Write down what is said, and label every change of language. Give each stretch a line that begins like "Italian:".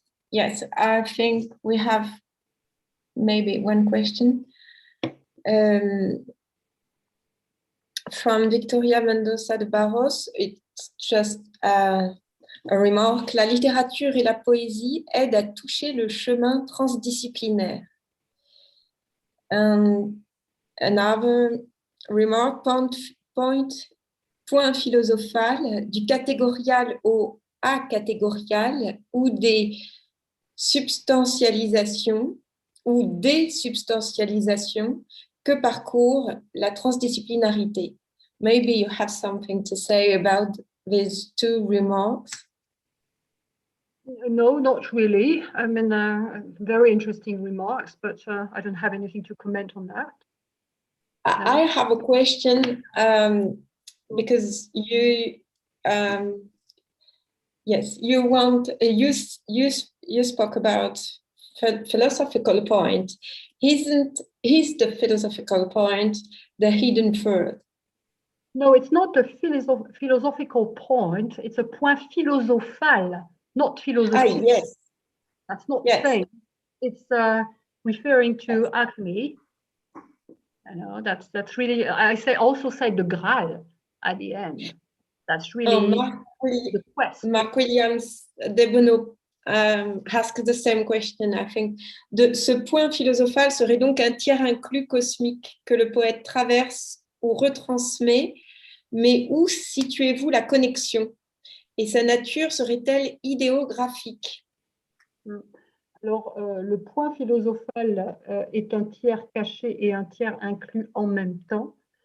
English: Yes, I think we have maybe one question from Victoria Mendoza de Barros. It's just a remark.
French: La littérature et la poésie aident à toucher le chemin transdisciplinaire.
English: Another remark,
French: point philosophal, du catégorial au acatégorial, ou des substantialisations ou des substantialisations que parcourt la transdisciplinarité.
English: Maybe you have something to say about these two remarks. No, not really. I mean, very interesting remarks, but I don't have anything to comment on that. I have a question because you, yes, you spoke about philosophical point. Is the philosophical point the hidden truth? No, it's not a philosophical point. It's a point philosophal, not philosophique. Yes. That's not the same. It's referring to acme. You know, that's really, also say the Graal at the end. That's really the quest. Mark Williams de Bono asked the same question, I think.
French: Ce point philosophal serait donc un tiers inclus cosmique que le poète traverse ou retransmet, mais où situez-vous la connexion? Et sa nature serait-elle idéographique? Alors, le point philosophal est un tiers caché et un tiers inclus en même temps.